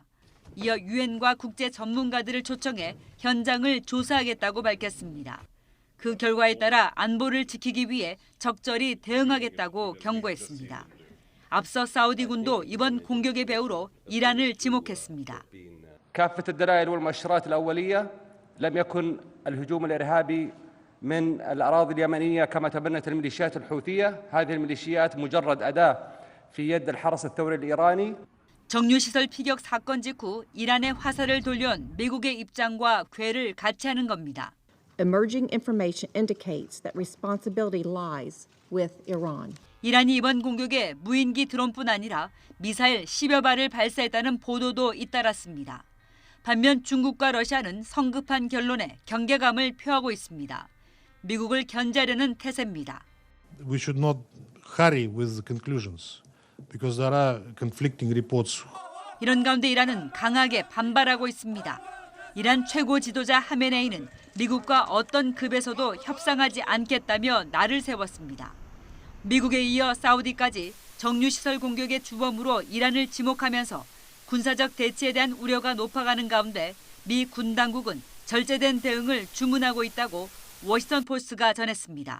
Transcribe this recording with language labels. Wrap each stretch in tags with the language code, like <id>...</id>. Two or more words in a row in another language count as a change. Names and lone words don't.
<ko>이어 유엔과 국제 전문가들을 초청해 현장을 조사하겠다고 밝혔습니다. 그 결과에 따라 안보를 지키기 위해 적절히 대응하겠다고 경고했습니다. 앞서 사우디군도 이번 공격의 배후로 이란을 지목했습니다.</ko> <ar>كافة الدلائل والمؤشرات الأولية لم يكن الهجوم الإرهابي من الأراضي اليمنية كما تبنت الميليشيات الحوثية. هذه الميليشيات مجرد أداة في يد الحرس الثوري الإيراني.</ar> <ko>정유시설 피격 사건 직후 이란의 화살을 돌려온 미국의 입장과 궤를 같이 하는 겁니다.</ko> <en>Emerging information indicates that responsibility lies with Iran.</en> <ko>이란이 이번 공격에 무인기 드론뿐 아니라 미사일 10여 발을 발사했다는 보도도 잇따랐습니다. 반면 중국과 러시아는 성급한 결론에 경계감을 표하고 있습니다. 미국을 견제하려는 태세입니다.</ko> <en>We should not hurry with the conclusions because there are conflicting reports.</en> <ko>이런 가운데 이란은 강하게 반발하고 있습니다. 이란 최고 지도자 하메네이는 미국과 어떤 급에서도 협상하지 않겠다며 날을 세웠습니다. 미국에 이어 사우디까지 정유시설 공격의 주범으로 이란을 지목하면서 군사적 대치에 대한 우려가 높아가는 가운데 미 군 당국은 절제된 대응을 주문하고 있다고 워싱턴 포스트가 전했습니다.</ko>